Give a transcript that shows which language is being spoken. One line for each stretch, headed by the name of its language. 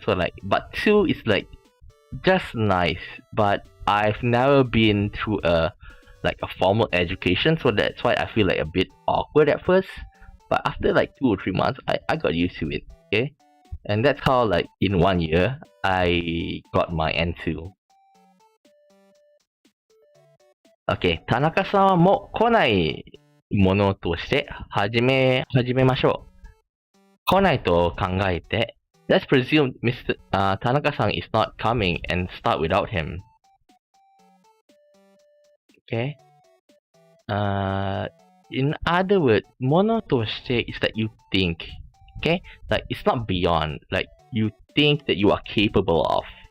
English: So like, but 2 is like just nice. But I've never been through a formal education, so that's why I feel like a bit awkward at first. But after like 2 or 3 months, I got used to it. Okay, and that's how like in 1 year I got my N2.
Japanese: Okay, 田中さんも来ないものとして始めましょう。来ないと考えて、
English: let's presume Mr. Tanaka-san is not coming and start without him. Okay. In other words, ものとして is that you think. Okay, like it's not beyond. Like you think that you are capable of.